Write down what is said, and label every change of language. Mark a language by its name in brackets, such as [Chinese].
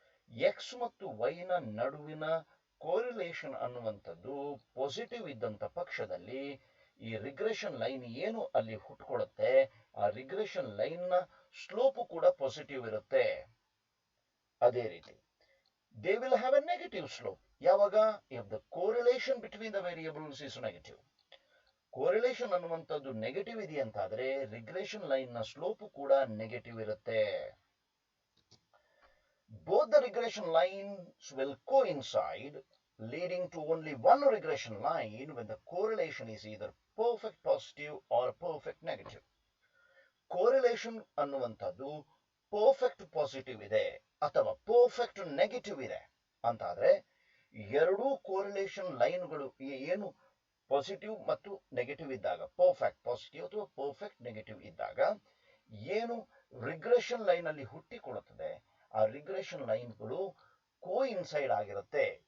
[Kannada] X ಮತ್ತು Y ನ ನಡುವಿನ ಕೋರಿಲೇಷನ್ ಅನ್ನುವಂಥದ್ದು ಪಾಸಿಟಿವ್ ಇದ್ದಂತ ಪಕ್ಷದಲ್ಲಿ ಈ ರಿಗ್ರೆಷನ್ ಲೈನ್ ಏನು ಅಲ್ಲಿ ಹುಟ್ಕೊಳ್ಳುತ್ತೆ, ಆ ರಿಗ್ರೆಷನ್ ಲೈನ್ ನ ಸ್ಲೋಪ್ ಕೂಡ ಪಾಸಿಟಿವ್ ಇರುತ್ತೆ. ಅದೇ ರೀತಿ [English] They will have a negative slope. [Kannada] ಯಾವಾಗ? [English] If the correlation between the variables is negative. [Kannada] Correlation ಅನ್ನುವಂಥದ್ದು ನೆಗೆಟಿವ್ ಇದೆ ಅಂತಾದ್ರೆ ರಿಗ್ರೆಷನ್ ಲೈನ್ ನ ಸ್ಲೋಪ್ ಕೂಡ ನೆಗೆಟಿವ್ ಇರುತ್ತೆ. [English] Both the regression lines will coincide, leading to only one regression line when the correlation is either perfect positive or perfect negative. [Kannada] Correlation ಅನ್ನುವಂಥದ್ದು perfect positive ಇದೆ ಅಥವಾ perfect negative ಇದೆ ಅಂತಾದ್ರೆ ಎರಡೂ correlation ಲೈನ್ಗಳು ಏನು ಪಾಸಿಟಿವ್ ಮತ್ತು ನೆಗೆಟಿವ್ ಇದ್ದಾಗ, ಪರ್ಫೆಕ್ಟ್ ಪಾಸಿಟಿವ್ ಅಥವಾ ಪರ್ಫೆಕ್ಟ್ ನೆಗೆಟಿವ್ ಇದ್ದಾಗ ಏನು ರಿಗ್ರೆಷನ್ ಲೈನ್ ಅಲ್ಲಿ ಹುಟ್ಟಿಕೊಳ್ಳುತ್ತದೆ, ಆ ರಿಗ್ರೆಷನ್ ಲೈನ್ಗಳು ಕೋಇನ್ಸೈಡ್ ಆಗಿರುತ್ತೆ.